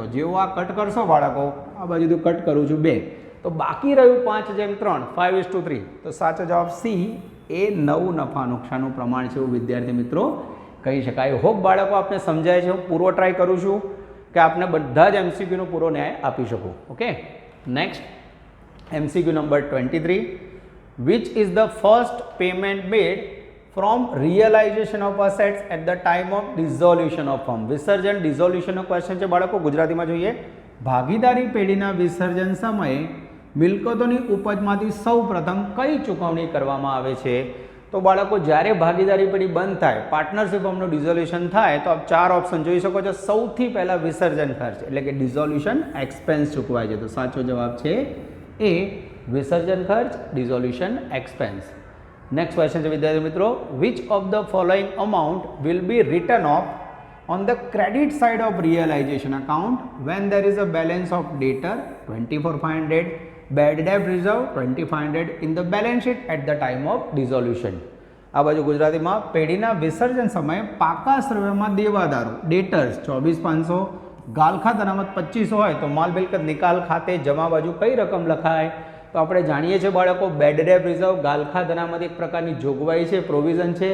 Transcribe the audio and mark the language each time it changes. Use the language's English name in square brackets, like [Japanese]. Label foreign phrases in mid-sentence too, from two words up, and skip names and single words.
[Gujarati] જેવો આ કટ કરશો બાળકો, આ બાજુ તો કટ કરું છું 2, તો બાકી રહ્યું 5:3, 5:3. તો સાચો જવાબ સી, એ નવું નફા નુકસાનનું પ્રમાણ છે એવું વિદ્યાર્થી મિત્રો કહી શકાય. હોપ બાળકો આપને સમજાય છે. હું પૂરો ટ્રાય કરું છું કે આપને બધા જ એમસીક્યુનો પૂરો ન્યાય આપી શકું. [English] okay, next MCQ number 23, which is the first payment made from realization of assets at the time of dissolution of firm? [Gujarati] વિસર્જન ડિઝોલ્યુશનનો ક્વેશ્ચન છે બાળકો. ગુજરાતીમાં જોઈએ, ભાગીદારી પેઢીના વિસર્જન સમયે મિલકતોની ઉપજમાંથી સૌ પ્રથમ કઈ ચૂકવણી કરવામાં આવે છે? તો બાળકો જ્યારે ભાગીદારી પેઢી બંધ થાય, [English] partnership firm નું dissolution [Gujarati] થાય તો આપ 4 ઓપ્શન જોઈ શકો છો. સૌથી પહેલા વિસર્જન ખર્ચ એટલે કે [English] dissolution expense [Gujarati] ચૂકવાય છે. તો સાચો જવાબ છે એ, વિસર્જન ખર્ચ, [English] dissolution expense. next question [Gujarati] છે વિદ્યાર્થી મિત્રો, [English] which of the following amount will be return of on the credit side of realization account when there is a balance of debtor 24,500, bad debt reserve 2,500 in the balance sheet at the time of dissolution. [Gujarati] આ બાજુ ગુજરાતીમાં પેઢીના વિસર્જન સમયે પાકા સર્વેમાં દેવાદારો ડેટર્સ 24,500, ગાલખાત અનામત 2500 હોય તો માલ મિલકત નિકાલ ખાતે જમા બાજુ કઈ રકમ લખાય? તો આપણે જાણીએ છીએ બાળકો, [English] bad debt reserve, [Gujarati] ગાલખાત અનામત એક પ્રકારની જોગવાઈ છે, પ્રોવિઝન છે.